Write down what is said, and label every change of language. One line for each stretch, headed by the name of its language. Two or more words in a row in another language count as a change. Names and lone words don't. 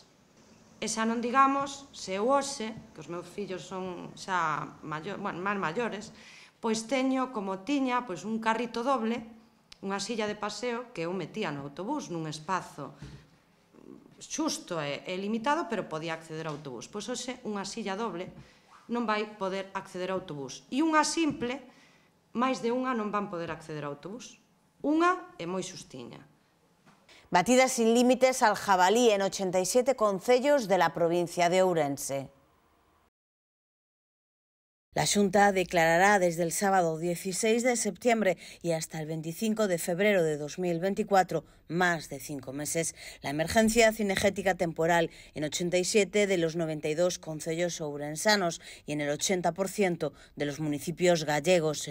Galician: E xa non digamos, se eu hoxe, que os meus fillos son xa máis maiores, pois teño, como tiña, un carrito doble, unha silla de paseo que eu metía no autobús nun espazo xusto e limitado, pero podía acceder ao autobús. Pois hoxe unha silla doble non vai poder acceder ao autobús. E unha simple, máis de unha non van poder acceder ao autobús. Unha é moi xustiña.
Spanish: Batidas sin límites al jabalí en 87 concellos de la provincia de Ourense. La Xunta declarará desde el sábado 16 de septiembre y hasta el 25 de febrero de 2024, más de 5 meses, la emergencia cinegética temporal en 87 de los 92 concellos ourensanos y en el 80% de los municipios gallegos.